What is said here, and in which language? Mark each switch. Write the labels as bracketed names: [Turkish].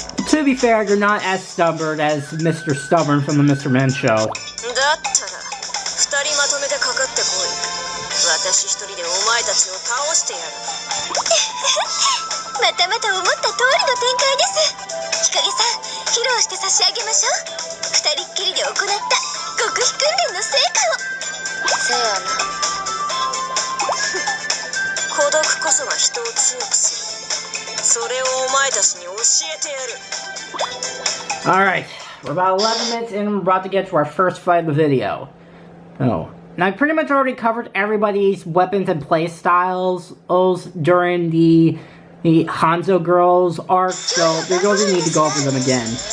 [English] To be fair, you're not as stubborn as Mr. Stubborn from the Mr. Men show. [Japanese] だったら二人まとめてかかってこい。私一人でお前たちを倒してやる。またまた思った通りの展開です。日陰さん、披露して差し上げましょう。二人っきりで行った極秘訓練の成果を。せやな。孤独こそが人を強くする。それをお前たちに教えてやる。 [English] Alright, we're about 11 minutes in and we're about to get to our first fight of the video. Oh. Now, I pretty much already covered everybody's weapons and play styles during the Hanzo Girls arc, so we don't need to go over them again.